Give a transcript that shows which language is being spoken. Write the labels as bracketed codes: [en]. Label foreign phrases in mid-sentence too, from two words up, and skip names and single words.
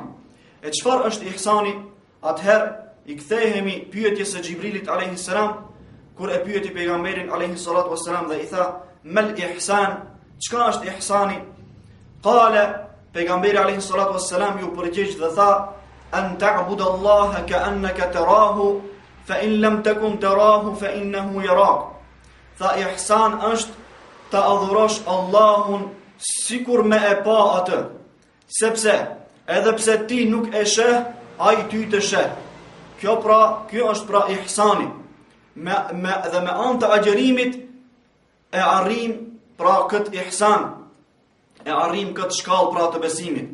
[sq] E çfarë është ihsani? Atëherë i kthehemi pyetjes së Gjibrilit [ar] عليه السلام, [sq] kur e pyeti pejgamberin [ar] عليه الصلاة والسلام [sq] dhe i tha: [ar] "ما الإحسان?" [sq] Çka është ihsani? Qala, pejgamberi [ar] عليه الصلاة والسلام [sq] ju përgjigj dhe tha: [ar] "أن تعبد الله كأنك تراه فإن لم تكن تراه فإنه يراك." [sq] Tha ihsan është të adhurosh Allahun sikur me e pa atë, sepse edhe pse ti nuk e sheh, ai ty të sheh. Kjo është pra ihsani. Dhe me anë të agjerimit e arrim pra këtë ihsan, e arrim këtë shkallë pra të besimit.